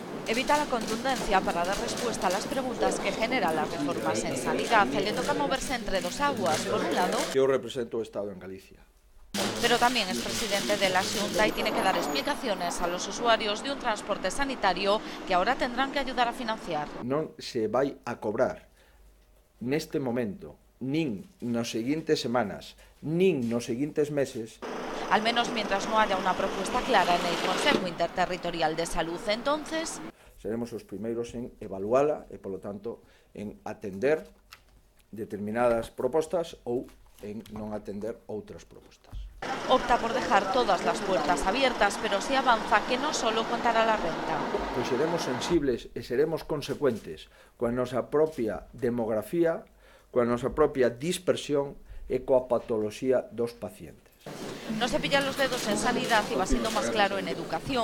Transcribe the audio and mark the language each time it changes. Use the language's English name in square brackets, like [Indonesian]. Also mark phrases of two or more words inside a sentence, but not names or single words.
[Spanish] Evita la contundencia para dar respuesta a las preguntas que generan las reformas en sanidad. Le toca moverse entre dos aguas. Por un lado, [Galician] yo represento o Estado en Galicia. [Spanish] Pero también es presidente de la Xunta y tiene que dar explicaciones a los usuarios de un transporte sanitario que ahora tendrán que ayudar a financiar. [Galician] Non se vai a cobrar neste momento, nin nas seguintes semanas, nin nos seguintes meses. [Spanish] Al menos mientras no haya una propuesta clara en el Consejo Interterritorial de Salud. Entonces, [Galician] seremos os primeiros en evaluala e, polo tanto, en atender determinadas propostas ou en non atender outras propostas. [Spanish] Opta por dejar todas las puertas abiertas, pero sí avanza que no solo contará la renta. [Galician] Pois seremos sensibles e seremos consecuentes coa nosa propia demografía, coa nosa propia dispersión e coa patoloxía dos pacientes. [Spanish] No se pillan los dedos en sanidad y va siendo más claro en educación.